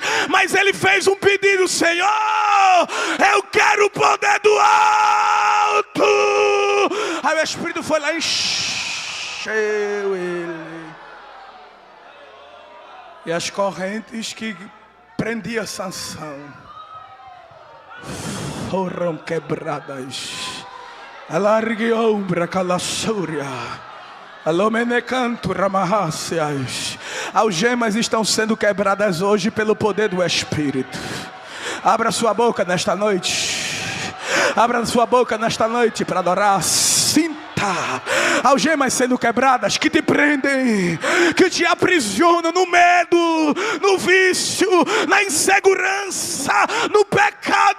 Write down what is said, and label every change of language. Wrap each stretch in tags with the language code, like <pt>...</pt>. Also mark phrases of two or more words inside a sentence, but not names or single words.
<pt>Mas ele fez um pedido: Senhor, eu quero o poder do alto. Aí o Espírito foi lá e encheu ele. E as correntes que prendiam Sansão foram quebradas. Alargue ombra calassúria. Alomenecanto ramaháceas. Algemas estão sendo quebradas hoje pelo poder do Espírito. Abra sua boca nesta noite. Abra sua boca nesta noite para adorar. Sinta algemas sendo quebradas que te prendem, que te aprisionam no medo, no vício, na insegurança, no pecado.</pt>